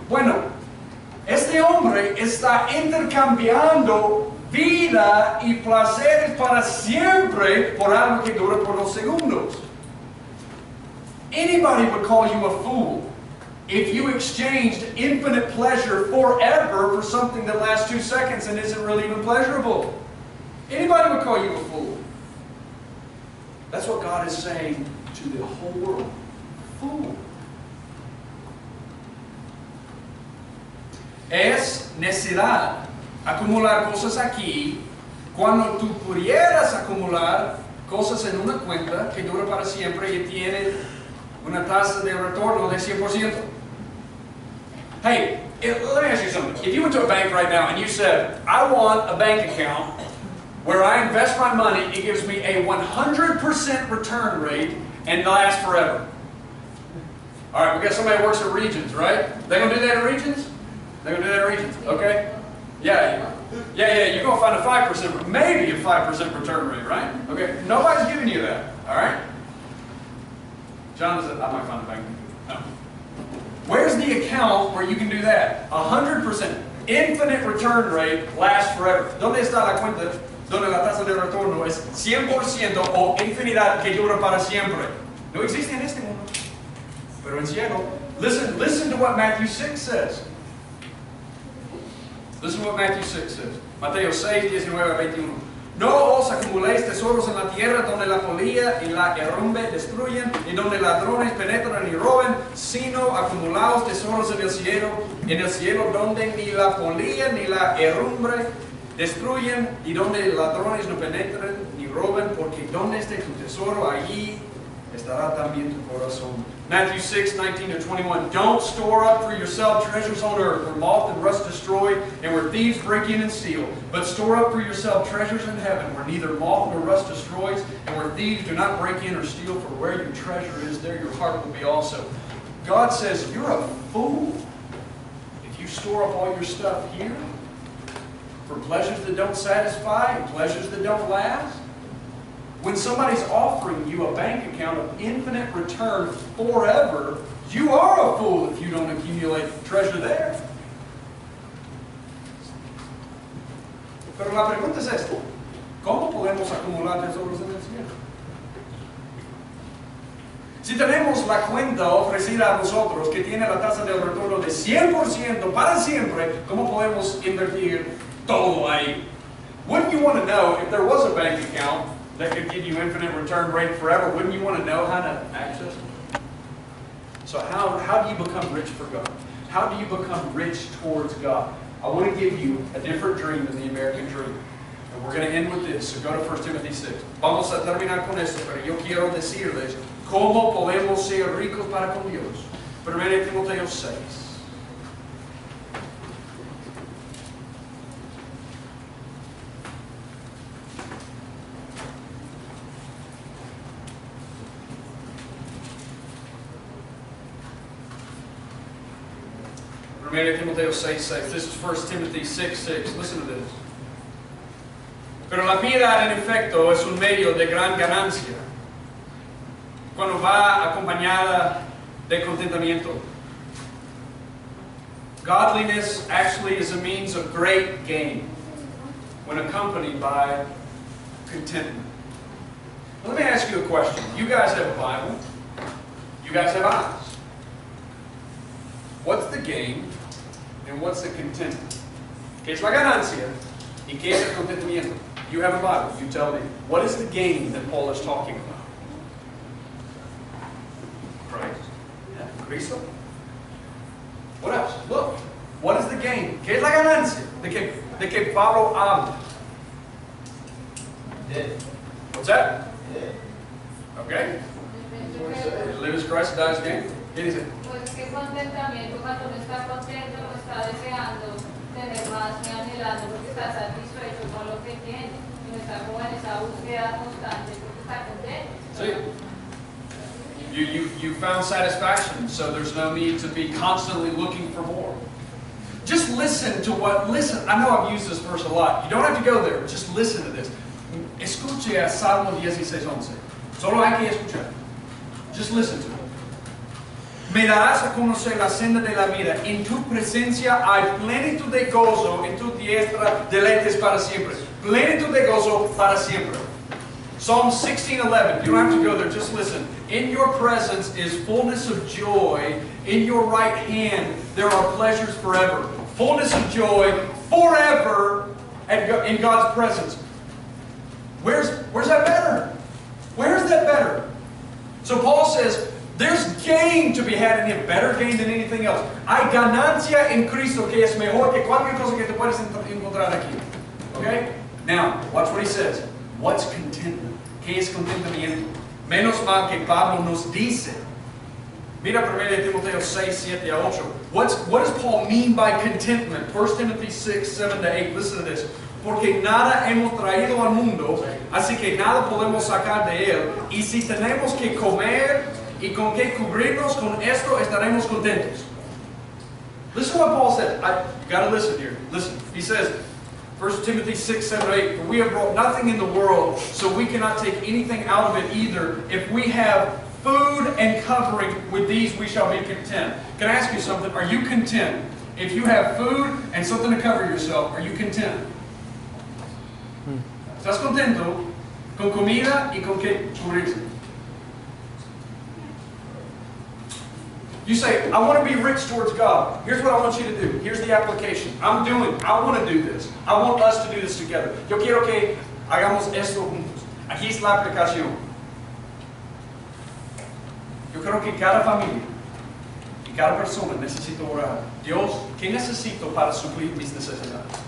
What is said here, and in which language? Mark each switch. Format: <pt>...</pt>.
<es>Bueno, este hombre está intercambiando vida y placeres para siempre por algo que dura por los segundos.</es> <en>Anybody would call you a fool if you exchanged infinite pleasure forever for something that lasts 2 seconds and isn't really even pleasurable. Anybody would call you a fool. That's what God is saying to the whole world. Fool.</en> <es>Es necesidad acumular cosas aquí cuando tú pudieras acumular cosas en una cuenta que dura para siempre y tiene una tasa de retorno de 100%.</es> <en>Hey, let me ask you something. If you went to a bank right now and you said, I want a bank account where I invest my money, it gives me a 100% return rate and lasts forever. All right, we got somebody that works at Regions, right? They gonna do that at Regions? They're going to do that at Regions, okay? Yeah, you're going to find a 5%, maybe a 5% return rate, right? Okay, nobody's giving you that, all right? John said, I might find a bank. No. Where's the account where you can do that? 100%, infinite return rate, lasts forever.</en> <es>¿Dónde está la cuenta donde la tasa de retorno es 100% o infinidad que dura para siempre? No existe en este mundo, pero en cielo.</es> <en>Listen to what Matthew 6 says. Listen to what Matthew 6 says.</en> <es>Mateo 6, 19-21. No os acumuléis tesoros en la tierra donde la polilla y la herrumbre destruyen y donde ladrones penetran y roben, sino acumulaos tesoros en el cielo donde ni la polilla ni la herrumbre destruyen y donde ladrones no penetran ni roben, porque donde esté tu tesoro, allí estará también tu corazón.</es> <en>Matthew 6, 19-21. Don't store up for yourself treasures on earth where moth and rust destroy and where thieves break in and steal. But store up for yourself treasures in heaven where neither moth nor rust destroys and where thieves do not break in or steal. For where your treasure is, there your heart will be also. God says you're a fool if you store up all your stuff here for pleasures that don't satisfy and pleasures that don't last. When somebody's offering you a bank account of infinite return forever, you are a fool if you don't accumulate treasure there.</en> <es>Pero la pregunta es esta: ¿cómo podemos acumular tesoros en el cielo? Si tenemos la cuenta ofrecida a nosotros que tiene la tasa de retorno de 100% para siempre, ¿cómo podemos invertir todo ahí?</es> <en>Wouldn't you want to know if there was a bank account that could give you infinite return rate forever? Wouldn't you want to know how to access it? So how do you become rich for God? How do you become rich towards God? I want to give you a different dream than the American dream. And we're going to end with this. So go to 1 Timothy 6.</en> <es>Vamos a terminar con esto, pero yo quiero decirles cómo podemos ser ricos para con Dios. 1 Timoteo 6.</es> <en>Timoteo 6:6. This is 1 Timothy 6:6. Listen to this.</en> <es>Pero la piedad, en efecto, es un medio de gran ganancia cuando va acompañada de contentamiento.</es> <en>Godliness actually is a means of great gain when accompanied by contentment. Now, let me ask you a question. You guys have a Bible. You guys have eyes. What's the gain and what's the contentment?</en> <es>¿Qué es la ganancia y qué es el contentamiento?</es> <en>You have a Bible. You tell me. What is the gain that Paul is talking about? Christ. Yeah. Cristo. What else? Look. What is the gain?</en> <es>¿Qué es la ganancia? De que Pablo habla.</es> <en>What's that? Okay. Live as Christ, die as gain.</en> <es>¿Qué dice? Pues qué contentamiento cuando no está contento, no está deseando tener más ni anhelando porque está satisfecho con lo que tiene y no está como en esa búsqueda constante porque está contento.</es> <en>See, you found satisfaction, so there's no need to be constantly looking for more. Just listen to listen. I know I've used this verse a lot. You don't have to go there. Just listen to this.</en> <es>Escuche a Salmo 16:11. Solo hay que escuchar.</es> <en>Just listen to it.</en> <es>Me darás a conocer la senda de la vida. En tu presencia hay plenitud de gozo. En tu diestra deleites para siempre. Plenitud de gozo para siempre.</es> <en>Psalm 16:11. You don't have to go there. Just listen. In your presence is fullness of joy. In your right hand there are pleasures forever. Fullness of joy forever in God's presence. Where's that better? Where's that better? So Paul says, there's gain to be had in Him, better gain than anything else.</en> <es>Hay ganancia en Cristo que es mejor que cualquier cosa que te puedes encontrar aquí.</es> <en>Okay? Now, watch what he says. What's contentment?</en> <es>¿Qué es contentamiento? Menos mal que Pablo nos dice. Mira 1 Timoteo 6, 7 a 8.</es> <en>What does Paul mean by contentment? 1 Timothy 6, 7 to 8. Listen to this.</en> <es>Porque nada hemos traído al mundo, así que nada podemos sacar de él. Y si tenemos que comer y con que cubrirnos, con esto estaremos contentos.</es> <en>Listen to what Paul said. You got to listen here. Listen. He says, 1 Timothy 6, 7, 8, for we have brought nothing in the world, so we cannot take anything out of it either. If we have food and covering, with these we shall be content. Can I ask you something? Are you content? If you have food and something to cover yourself, are you content?</en> <es>¿Estás contento con comida y con qué cubrirse?</es> <en>You say, I want to be rich towards God. Here's what I want you to do. Here's the application. I want to do this. I want us to do this together.</en> <es>Yo quiero que hagamos esto juntos. Aquí es la aplicación. Yo creo que cada familia y cada persona necesita orar. Dios, ¿qué necesito para suplir mis necesidades?</es>